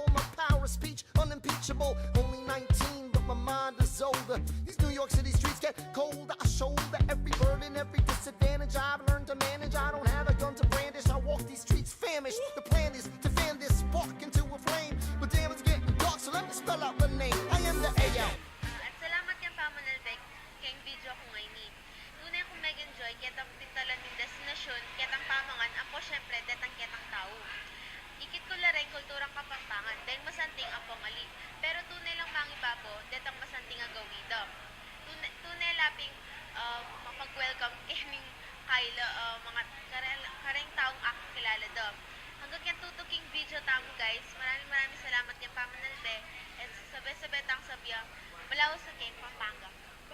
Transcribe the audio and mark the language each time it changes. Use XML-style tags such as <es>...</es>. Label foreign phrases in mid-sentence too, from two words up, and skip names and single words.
<en>My power of speech, unimpeachable. Only 19, but my mind is older. These New York City streets get colder. I shoulder every burden, every disadvantage. I've learned to manage. I don't have a gun to brandish. I walk these streets famished. The plan is to fan this spark into a flame. But damn, it's getting dark, so let me spell out the name. I am the A.L.</en> <pam>At salamat yung pamanalbek kayong video ko ngayon ni. Tunay akong mag-enjoy, ketang pintalan ng destinasyon, ketang pamangan, ako syempre, detang ketang tao. Ikit ko laray kulturang kapampangan, dahil masanting apong ali. Pero tunay lang mangibabo, detang masanting agawido. Tunay laping mapag-welcome kaming kaila mga kareng taong akong kilala do. Hanggang yan tutuking video tamo guys.</pam> <tl>Maraming salamat</tl> <pam>yung pamanalbe. And sabay-sabay tang sabiya, malawas sa kayong Pampanga.</pam>